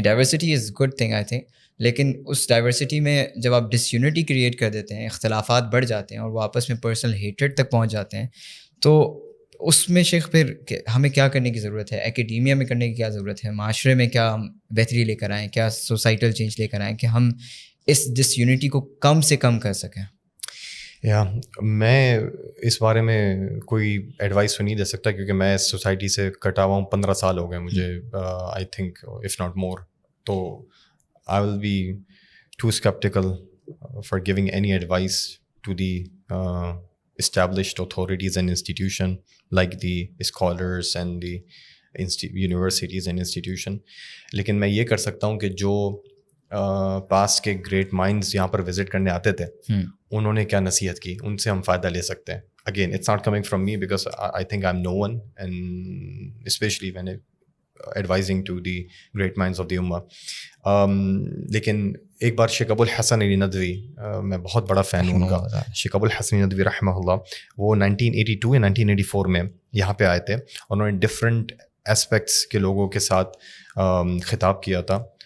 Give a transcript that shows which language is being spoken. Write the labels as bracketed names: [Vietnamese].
[English] diversity is good thing I think, [Urdu] لیکن اس diversity میں جب آپ ڈس یونٹی کریٹ کر دیتے ہیں, اختلافات بڑھ جاتے ہیں اور وہ آپس میں پرسنل ہیٹریڈ تک پہنچ جاتے ہیں, تو اس میں شیخ پھر ہمیں کیا کرنے کی ضرورت ہے؟ ایکیڈیمیا میں کرنے کی کیا ضرورت ہے؟ معاشرے میں کیا ہم بہتری لے کر آئیں, کیا سوسائٹل چینج لے کر آئیں کہ ہم اس ڈس یونٹی کو کم سے کم کر سکیں؟ میں اس بارے میں کوئی ایڈوائس تو نہیں دے سکتا کیونکہ میں اس سوسائٹی سے کٹا ہوا ہوں. 15 سال ہو گئے مجھے, [English] I think if not more. تو I will be too skeptical for giving any advice to the established authorities and institution like the scholars and the universities and institution. [Urdu] لیکن میں یہ کر سکتا ہوں کہ جو پاس کے گریٹ مائنڈز یہاں پر وزٹ کرنے آتے تھے, انہوں نے کیا نصیحت کی, ان سے ہم فائدہ لے سکتے ہیں. [English] Again, it's not coming from me because I think I'm no one, and especially when advising to the great minds of the ummah. [Urdu] لیکن ایک بار شیخ ابو الحسن علی ندوی, میں بہت بڑا فین ہوں ان کا, شیخ ابو الحسن علی ندوی رحمہ اللہ, وہ 1982 یا 1984 میں یہاں پہ آئے تھے. انہوں نے ڈفرینٹ اسپیکٹس کے لوگوں کے ساتھ خطاب کیا تھا.